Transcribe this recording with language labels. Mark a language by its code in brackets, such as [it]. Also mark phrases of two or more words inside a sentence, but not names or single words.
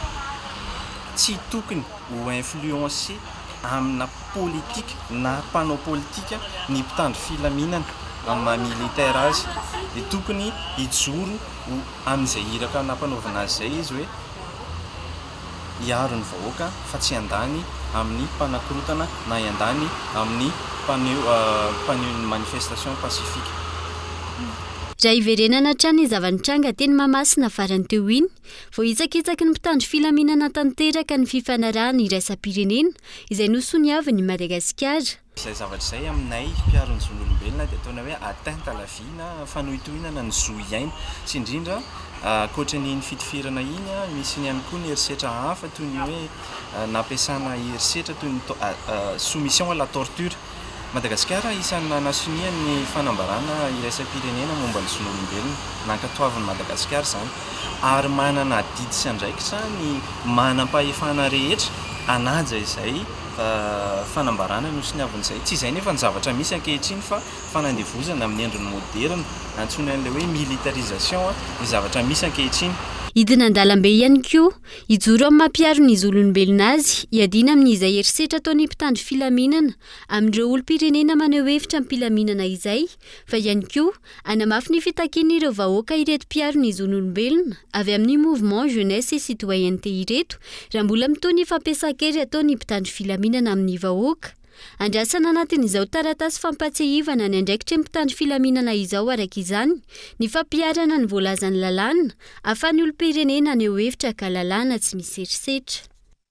[mg] tsy tokony ho influencer amina politika na mpanao politika ny mpitandro filaminana amin'ny maha-militaire azy dia tokony hijoro amin'izay hiraka nampanaovana azy izay izy hoe hiaro ny vahoaka fa tsy handany amin'ny mpanakorotana na hiandany amin'ny mpaneho [fr] manifestation pacifique. [mg] Raha iverenana hatrany zavanitranga teny Mahamasina farany teo iny, vao hitsakitsaky ny mpitandro filaminana tanteraka ny fifanarahana iraisam-pirenena izay nosoniavin'ny Madagasikara. Izay zavatra izay aminay mpiaron'ny zon'olombelona dia ataona hoe [fr] atteinte à la vie [mg] na fanohitohinana ny zo iaina sy indrindra ankoatran'iny fitifirana iny misy ny ihany koa ny herisetra hafa toy ny hoe nampiasana herisetra toy ny [fr] soumission à la torture. [mg] Madagasikara isan'ny nanasonia ny fanambarana iraisam-pirenena momba ny zon'olombelona nankatoavin'ny Madagasikara izany ary manana adidy sy andraikitra ny manam-pahefana rehetra anaja izay fanambarana nosoniavin'izay. Tsy izay nefa ny zavatra misy ankehitriny fa fanandevozana amin'ny endriny moderna antsoina an'ilay hoe militarisation ny zavatra misy ankehitriny. Hidina an-dalambe ihany koa, hijoro amin'ny mampiaro ny zon'olombelona azy, hiadina amin'izay herisetra ataon'ny mpitandro filaminana amin'ireo olom-pirenena maneho hevitra amin'ny filaminana izay, fa ihany koa hanamafy ny fitakian'ireo vahoaka ireto mpiaro ny zon'olombelona avy amin'ny [fr] mouvement jeunesse et citoyenneté [mg] ireto raha mbola mitoy ny fampiasan-kery ataon'ny mpitandro filaminana amin'ny vahoaka. Andrasana anatin'izao taratasy fampatsiahivana ny andraikitry ny mpitandro filaminana izao araka izany ny fampiarana ny voalazan'ny lalàna ahafahan'ny olom-pirenena haneho hevitra ka lalàna tsy misy herisetra.